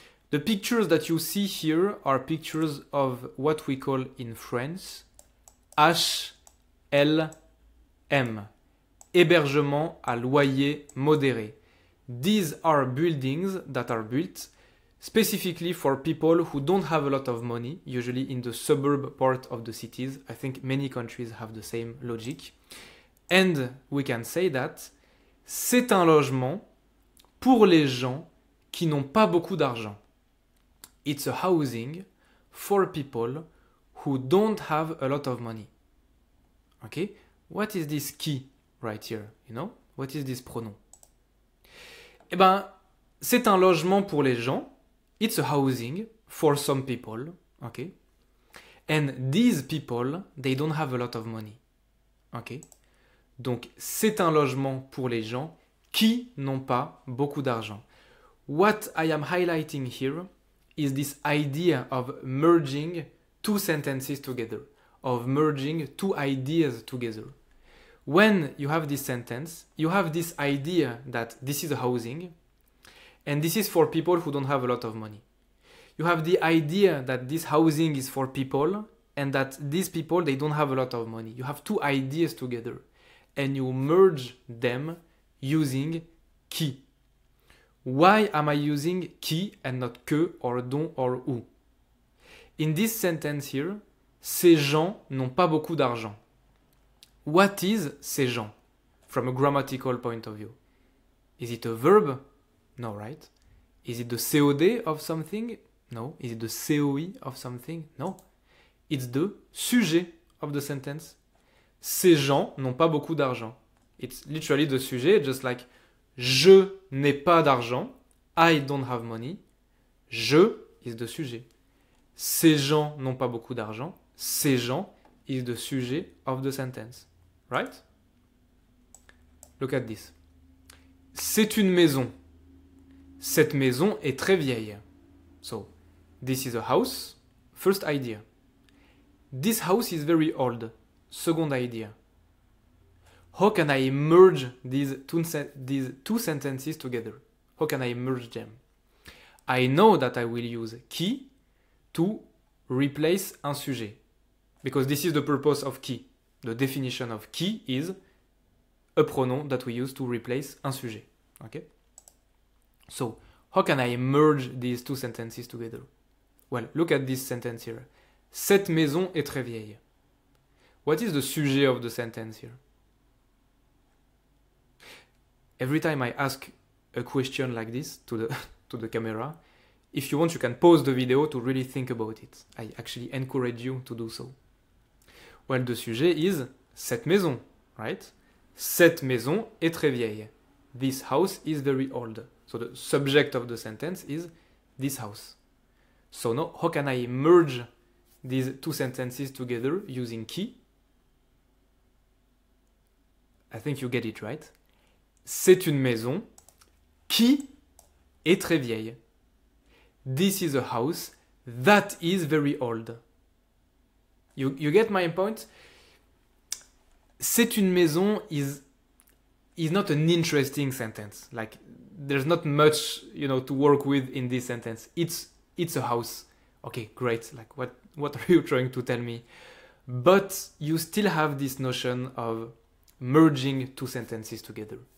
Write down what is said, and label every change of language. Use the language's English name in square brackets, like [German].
[English] The pictures that you see here are pictures of what we call in France HLM, [French] hébergement à loyer modéré. [English] These are buildings that are built specifically for people who don't have a lot of money, usually in the suburb part of the cities. I think many countries have the same logic. And we can say that [French] c'est un logement pour les gens qui n'ont pas beaucoup d'argent. [English] It's a housing for people who don't have a lot of money. Okay? What is this qui right here? You know? What is this pronoun? [French] Eh ben, c'est un logement pour les gens. [English] It's a housing for some people. Okay? And these people, they don't have a lot of money. Okay? [French] Donc, c'est un logement pour les gens qui n'ont pas beaucoup d'argent. [English] What I am highlighting here is this idea of merging two sentences together, of merging two ideas together. When you have this sentence, you have this idea that this is a housing, and this is for people who don't have a lot of money. You have the idea that this housing is for people, and that these people, they don't have a lot of money. You have two ideas together. And you merge them using qui. Why am I using qui and not que or dont or où? In this sentence here, [French] ces gens n'ont pas beaucoup d'argent. [English] What is ces gens from a grammatical point of view? Is it a verb? No, right? Is it the COD of something? No. Is it the COE of something? No. It's the sujet of the sentence. [French] Ces gens n'ont pas beaucoup d'argent. [English] It's literally the sujet, just like [French] je n'ai pas d'argent. [English] I don't have money. Je is the sujet. [French] Ces gens n'ont pas beaucoup d'argent. Ces gens [English] is the sujet of the sentence. Right? Look at this. [French] C'est une maison. Cette maison est très vieille. [English] So, this is a house. First idea. This house is very old. Second idea. How can I merge these two sentences together? How can I merge them? I know that I will use qui to replace un sujet. Because this is the purpose of qui. The definition of qui is a pronoun that we use to replace un sujet. Okay? So, how can I merge these two sentences together? Well, look at this sentence here. [French] Cette maison est très vieille. [English] What is the sujet of the sentence here? Every time I ask a question like this to the, to the camera. If you want, you can pause the video to really think about it. I actually encourage you to do so. Well, the sujet is [French] cette maison, [English] right? [French] Cette maison est très vieille. [English] This house is very old. So the subject of the sentence is this house. So now, how can I merge these two sentences together using qui? I think you get it, right? [French] C'est une maison qui est très vieille. [English] This is a house that is very old. You get my point? [French] C'est une maison [English] is not an interesting sentence. Like, there's not much, to work with in this sentence. It's a house. Okay, great. Like, what are you trying to tell me? But you still have this notion of merging two sentences together.